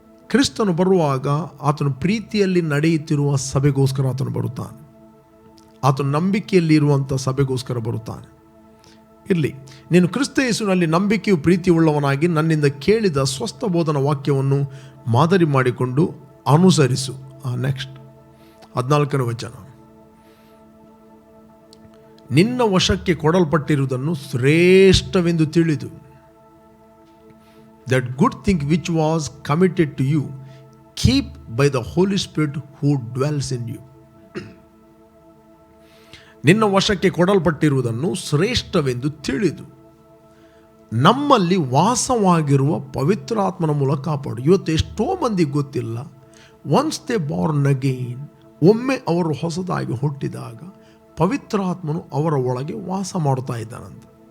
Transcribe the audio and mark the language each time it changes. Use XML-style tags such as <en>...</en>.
<kn>ಕ್ರಿಸ್ತನು ಬರುವಾಗ ಆತನು ಪ್ರೀತಿಯಲ್ಲಿ ನಡೆಯುತ್ತಿರುವ ಸಭೆಗೋಸ್ಕರ ಆತನು ಬರುತ್ತಾನೆ. ಆತನು ನಂಬಿಕೆಯಲ್ಲಿ ಇರುವಂಥ ಸಭೆಗೋಸ್ಕರ ಬರುತ್ತಾನೆ. ಇರಲಿ, ನೀನು ಕ್ರಿಸ್ತ ಯೇಸುವಿನಲ್ಲಿ ನಂಬಿಕೆಯು ಪ್ರೀತಿ ಉಳ್ಳವನಾಗಿ ನನ್ನಿಂದ ಕೇಳಿದ ಸ್ವಸ್ಥ ಬೋಧನ ವಾಕ್ಯವನ್ನು ಮಾದರಿ ಮಾಡಿಕೊಂಡು ಅನುಸರಿಸು. ನೆಕ್ಸ್ಟ್ 14ನೇ ವಚನ. ನಿನ್ನ ವಶಕ್ಕೆ ಕೊಡಲ್ಪಟ್ಟಿರುವುದನ್ನು ಶ್ರೇಷ್ಠವೆಂದು ತಿಳಿದು,</kn> <en>that good thing which was committed to you, keep by the Holy Spirit who dwells in you.</en> <kn>ನಿನ್ನ ವಶಕ್ಕೆ ಕೊಡಲ್ಪಟ್ಟಿರುವುದನ್ನು ಶ್ರೇಷ್ಠವೆಂದು ತಿಳಿದು ನಮ್ಮಲ್ಲಿ ವಾಸವಾಗಿರುವ ಪವಿತ್ರಾತ್ಮನ ಮೂಲಕ ಕಾಪಾಡು. ಇವತ್ತು ಎಷ್ಟೋ ಮಂದಿಗೆ ಗೊತ್ತಿಲ್ಲ,</kn> <en>once they born again,</en> <kn>ಒಮ್ಮೆ ಅವರು ಹೊಸದಾಗಿ ಹುಟ್ಟಿದಾಗ ಪವಿತ್ರಾತ್ಮನು ಅವರ ಒಳಗೆ ವಾಸ ಮಾಡ್ತಾ ಇದ್ದಾನಂತ.</kn>